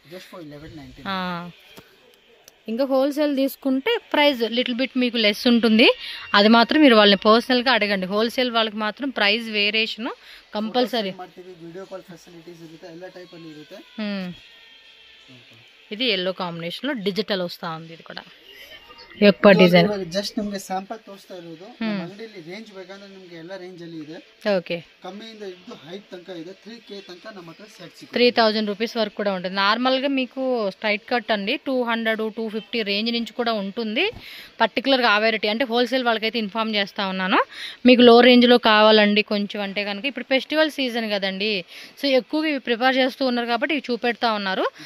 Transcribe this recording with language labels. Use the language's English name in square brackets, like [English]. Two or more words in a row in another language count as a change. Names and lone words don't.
[Telugu] ఇంకా హోల్సేల్ తీసుకుంటే [English] price little bit [Telugu] మీకు లెస్ ఉంటుంది. అది మాత్రం మీరు వాళ్ళని పర్సనల్గా అడగండి. హోల్సేల్ వాళ్ళకి మాత్రం [English] price variation compulsory. [Telugu] ఇది [English] yellow combination [Telugu] డిజిటల్ వస్తూ ఉంది. ఇది కూడా యొక్క ಡಿಸೈನ್ [Kannada] ಜಸ್ಟ್ ನಿಮಗೆ ಸ್ಯಾಂಪಲ್ ತೋರಿಸ್ತಾ ಇರೋದು. ನಮ್ಮ ಅಂಗಡಿಯಲ್ಲಿ ರೇಂಜ್ ಬೇಕಾದ್ರೆ ನಿಮಗೆ ಎಲ್ಲ ರೇಂಜ್ ಅಲ್ಲಿ ಇದೆ. ಓಕೆ, ಕಮ್ಮಿಯಿಂದ ಇದ್ದು ಹೈಟ್ ತನಕ ಇದೆ. 3K ತನಕ ನಮ್ಮ ಹತ್ರ ಸೆಟ್ ಸಿಗುತ್ತೆ. [Telugu] 3000 రూపీస్ వరకు కూడా ఉంటుంది. నార్మల్గా మీకు [English] straight cut [Telugu] అండి 200 250 రేంజ్ నుంచి కూడా ఉంటుంది. పర్టికులర్గా ఆ వెరైటీ అంటే హోల్సేల్ వాళ్ళకైతే ఇన్ఫార్మ్ చేస్తా ఉన్నాను. మీకు [English] low range [Telugu] కావాలండి కొంచెం అంటే కనుక ఇప్పుడు [English] festival season [Telugu] కదండి, సో ఎక్కువగా ఇవి ప్రిపేర్ చేస్తూ ఉన్నారు కాబట్టి ఇవి చూపెడతా ఉన్నారు.